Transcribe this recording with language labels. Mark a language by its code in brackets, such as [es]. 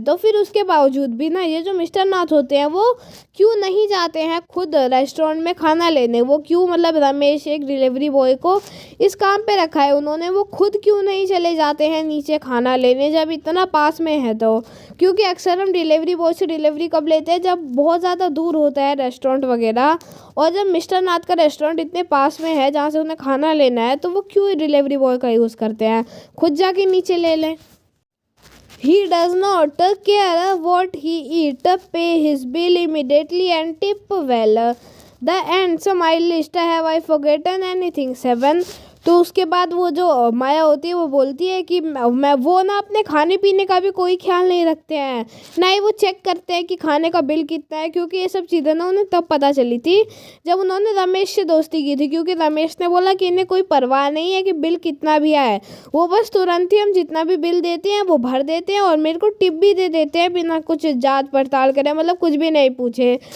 [hi] तो फिर उसके बावजूद भी ना ये जो मिस्टर नाथ होते हैं वो क्यों नहीं जाते हैं खुद रेस्टोरेंट में खाना लेने, वो क्यों, मतलब रमेश एक डिलीवरी बॉय को इस काम पे रखा है उन्होंने, वो खुद क्यों नहीं चले जाते हैं नीचे खाना लेने जब इतना पास में है। तो क्योंकि अक्सर हम डिलीवरी बॉय से डिलीवरी कब लेते हैं, जब बहुत ज़्यादा दूर होता है रेस्टोरेंट वगैरह, और जब मिस्टर नाथ का रेस्टोरेंट इतने पास में है जहाँ से उन्हें खाना लेना है तो वो क्यों डिलीवरी बॉय का यूज़ करते हैं, खुद जाके नीचे ले लें। [en] He does not care what he eat, pay his bill immediately and tip well। The ends my list, have I forgotten anything? 7। [hi] तो उसके बाद वो जो माया होती है वो बोलती है कि मैं वो ना अपने खाने पीने का भी कोई ख्याल नहीं रखते हैं, ना ही वो चेक करते हैं कि खाने का बिल कितना है, क्योंकि ये सब चीज़ें ना उन्हें तब पता चली थी जब उन्होंने रमेश से दोस्ती की थी, क्योंकि रमेश ने बोला कि इन्हें कोई परवाह नहीं है कि बिल कितना भी आए, वो बस तुरंत ही हम जितना भी बिल देते हैं वो भर देते हैं और मेरे को टिप भी दे देते हैं बिना कुछ जांच पड़ताल करें, मतलब कुछ भी नहीं पूछे।